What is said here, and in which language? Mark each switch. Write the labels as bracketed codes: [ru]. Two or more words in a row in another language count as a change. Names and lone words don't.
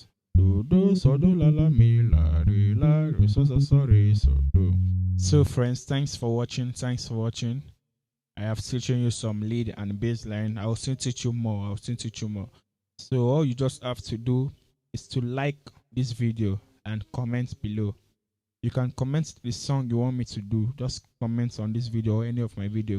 [en] Do do so do la la mi la re so so so re so do. So friends, thanks for watching. I have teaching you some lead and bass line. I will still teach you more. So all you just have to do is to like this video and comment below. You can comment the song you want me to do. Just comment on this video or any of my video.